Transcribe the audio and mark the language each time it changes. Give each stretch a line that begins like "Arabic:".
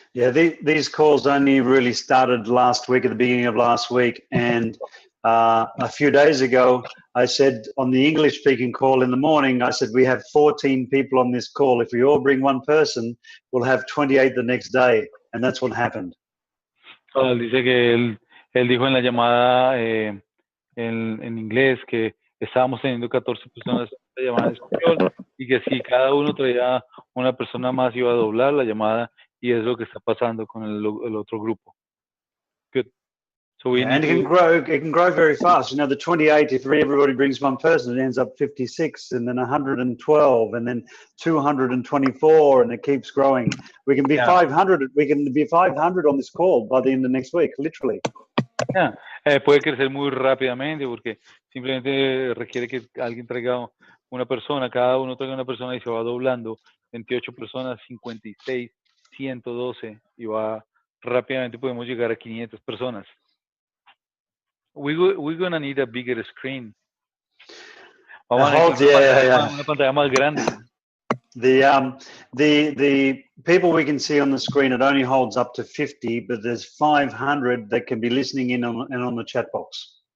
English: Yeah, these calls only really started last week, at the beginning of last week, and a few days ago, I said on the English-speaking call in the morning, I said, we have 14 people on this call. If we all bring one person, we'll have 28 the next day. And that's what happened.
Spanish: Dice que él dijo en la llamada en inglés que estábamos teniendo 14 personas en la llamada en español y que si cada uno traía una persona más iba a doblar la llamada, y es lo que está pasando con el otro grupo.
English: Good. So and it can grow very fast. You know, the 28, if everybody brings one person, it ends up 56, and then 112, and then 224, and it keeps growing. We can be 500. We can be 500 on this call by the end of next week, literally.
Spanish: Puede crecer muy rápidamente porque simplemente requiere que alguien traiga una persona, cada uno traiga una persona y se va doblando. 28 personas, 56, 112, y va rápidamente, podemos llegar a 500 personas.
English: We're gonna need a bigger screen.
Spanish: Vamos a necesitar una pantalla más grande.
English: The people we can see on the screen, it only holds up to 50, but there's 500 that can be listening in on the chat box.